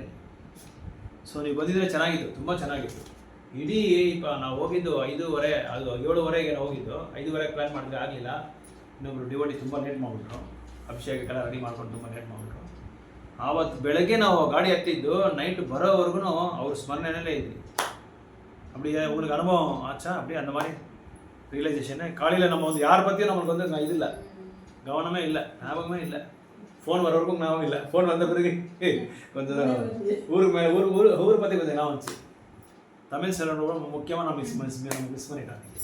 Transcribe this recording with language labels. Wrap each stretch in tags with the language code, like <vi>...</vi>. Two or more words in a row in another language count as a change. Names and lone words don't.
<kn>ಸೊ ನೀವು ಬಂದಿದ್ರೆ ಚೆನ್ನಾಗಿತ್ತು, ತುಂಬ ಚೆನ್ನಾಗಿತ್ತು. ಇಡೀ ನಾವು ಹೋಗಿದ್ದು 5:30 ಅದು 7:30ಗೆ ಹೋಗಿದ್ದು. 5:30 ಪ್ಲ್ಯಾನ್ ಮಾಡಿದ್ರೆ ಆಗಲಿಲ್ಲ. ಇನ್ನೊಬ್ರು ಡಿವೋಟಿ ತುಂಬ ಲೇಟ್ ಮಾಡಿಬಿಟ್ರು, ಅಭಿಷೇಕಕ್ಕೆಲ್ಲ ರೆಡಿ ಮಾಡ್ಕೊಂಡು ತುಂಬ ಲೇಟ್ ಮಾಡಿಬಿಟ್ರು. ಆವತ್ತು ಬೆಳಗ್ಗೆ ನಾವು ಗಾಡಿ ಹತ್ತಿದ್ದು ನೈಟ್ ಬರೋವರೆಗೂ ಅವ್ರ ಸ್ಮರಣೆಯಲ್ಲೇ ಇದ್ವಿ.</kn> <ta>அப்படி உங்களுக்கு அனுபவம் ஆச்சா? அப்படியே அந்த மாதிரி ரியலைசேஷனு காலையில் நம்ம வந்து யாரை பற்றியும் நம்மளுக்கு வந்து இது இல்லை, கவனமே இல்லை, ஞாபகமே இல்லை. ஃபோன் வர வரைக்கும் ஞாபகம் இல்லை. ஃபோன் வந்த பிறகு கொஞ்சம் ஊர் பற்றி கொஞ்சம் ஞாபகம் வந்துச்சு. தமிழ் செல்வனோட முக்கியமாக நம்ம மிஸ் பண்ணிட்டாங்க.</ta>